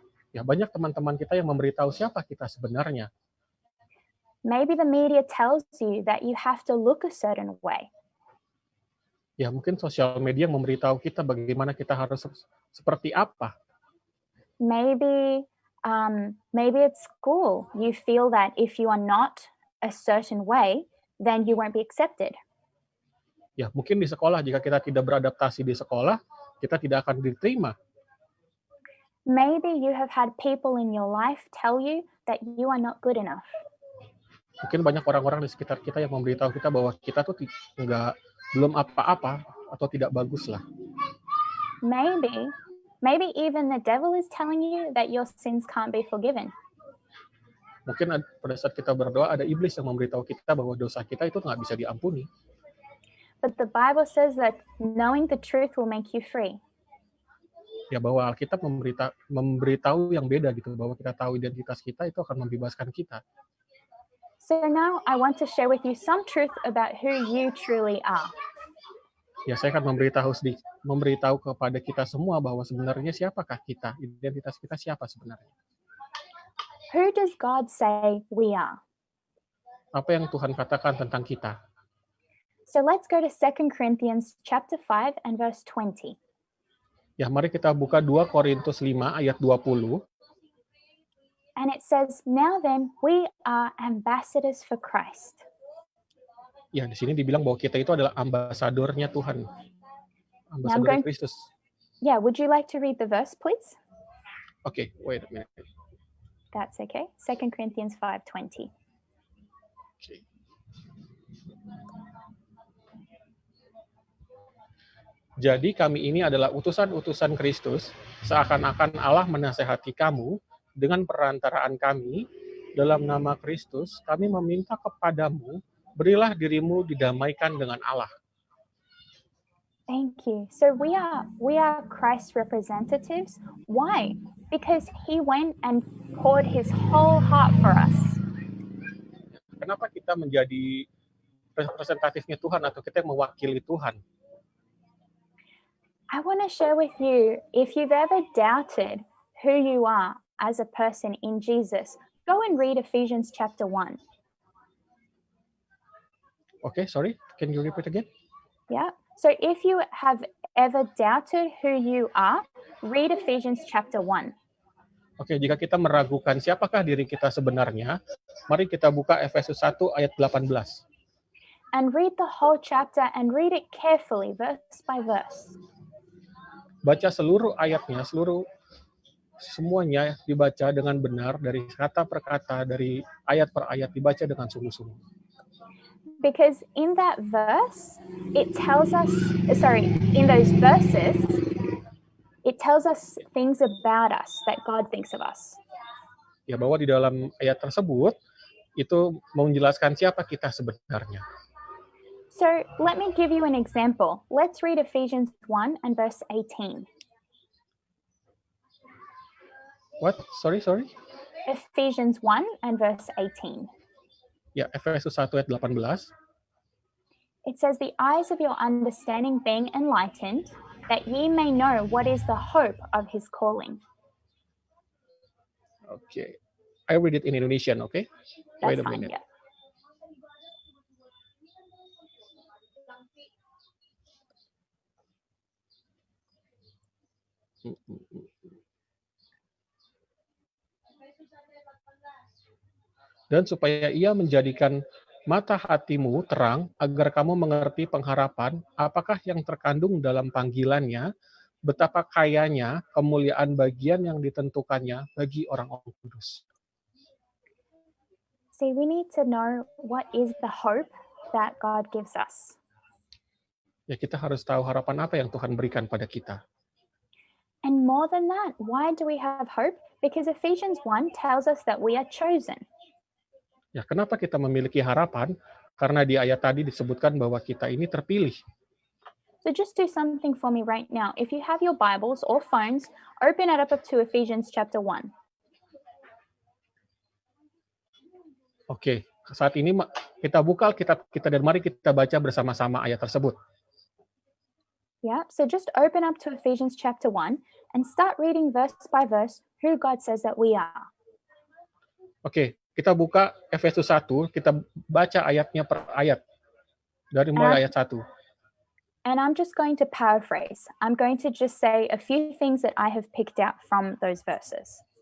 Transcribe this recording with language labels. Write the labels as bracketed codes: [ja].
[id] Ya, banyak teman-teman kita yang memberitahu siapa kita sebenarnya. [en] Maybe the media tells you that you have to look a certain way. [id] Ya, mungkin sosial media memberitahu kita bagaimana kita harus seperti apa. [en] Maybe at school, you feel that if you are not a certain way, then you won't be accepted. [id] Ya, mungkin di sekolah, jika kita tidak beradaptasi di sekolah, kita tidak akan diterima. [en] Maybe you have had people in your life tell you that you are not good enough. [id] Mungkin banyak orang-orang di sekitar kita yang memberitahu kita bahwa kita tuh belum apa-apa atau tidak bagus lah. [en] Maybe even the devil is telling you that your sins can't be forgiven. [id] Mungkin pada saat kita berdoa ada iblis yang memberitahu kita bahwa dosa kita itu nggak bisa diampuni. [en] But the Bible says that knowing the truth will make you free. [id] Ya, bahwa Alkitab memberitahu yang beda gitu, bahwa kita tahu identitas kita itu akan membebaskan kita. [en] So now I want to share with you some truth about who you truly are. [id] Ya, saya akan memberitahu kepada kita semua bahwa sebenarnya siapakah kita, identitas kita siapa sebenarnya. [en] Who does God say we are? [id] Apa yang Tuhan katakan tentang kita? [en] So let's go to 2 Corinthians chapter 5 and verse 20. [id] Ya, mari kita buka 2 Korintus 5 ayat 20. [en] And it says, now then, we are ambassadors for Christ. [id] Ya, di sini dibilang bahwa kita itu adalah ambasadornya Tuhan. Ambasador Kristus. [en] Yeah, would you like to read the verse, please? Okay, wait a minute. That's okay. 2 Corinthians 5:20. Okay. [id] Jadi kami ini adalah utusan-utusan Kristus, seakan-akan Allah menasehati kamu dengan perantaraan kami dalam nama Kristus. Kami meminta kepadamu, berilah dirimu didamaikan dengan Allah. [en] Thank you. So we are Christ's representatives. Why? Because he went and poured his whole heart for us. [id] Kenapa kita menjadi representatifnya Tuhan atau kita yang mewakili Tuhan? [en] I want to share with you, if you've ever doubted who you are as a person in Jesus, go and read Ephesians chapter 1. Okay, sorry. Can you repeat again? Yeah. So if you have ever doubted who you are, read Ephesians chapter 1. [id] Oke, jika kita meragukan siapakah diri kita sebenarnya, mari kita buka Efesus 1 ayat 18. [en] And read the whole chapter and read it carefully, verse by verse. [id] Baca seluruh ayatnya, semuanya dibaca dengan benar, dari kata per kata, dari ayat per ayat dibaca dengan sungguh-sungguh. [en] Because in that verse, it tells us, in those verses, it tells us things about us that God thinks of us. [id] Ya, bahwa di dalam ayat tersebut itu menjelaskan siapa kita sebenarnya. [en] So let me give you an example. Let's read Ephesians 1 and verse 18. What? Sorry. Ephesians 1 and verse 18. [id] Ya, Efesus 1 ayat 18. [en] It says, the eyes of your understanding being enlightened, that ye may know what is the hope of his calling. Okay. I read it in Indonesian, okay? That's Wait a fine, minute. yeah. [id] Dan supaya ia menjadikan mata hatimu terang, agar kamu mengerti pengharapan, apakah yang terkandung dalam panggilannya, betapa kayanya kemuliaan bagian yang ditentukannya bagi orang-orang kudus. [en] See, we need to know what is the hope that God gives us. [id] Ya, kita harus tahu harapan apa yang Tuhan berikan pada kita. [en] And more than that, why do we have hope? Because Ephesians 1 tells us that we are chosen. [id] Ya, kenapa kita memiliki harapan? Karena di ayat tadi disebutkan bahwa kita ini terpilih. [en] So just do something for me right now. If you have your Bibles or phones, open it up to Ephesians chapter 1. [id] Oke, saat ini kita buka Alkitab kita dan mari kita baca bersama-sama ayat tersebut. [en] Yeah, so just open up to Ephesians chapter 1 and start reading verse by verse who God says that we are. [id] Oke, kita buka Efesus 1, kita baca ayatnya per ayat. Dari mulai ayat 1. [en] And I'm just going to paraphrase. I'm going to just say a few things that I have picked out from those verses.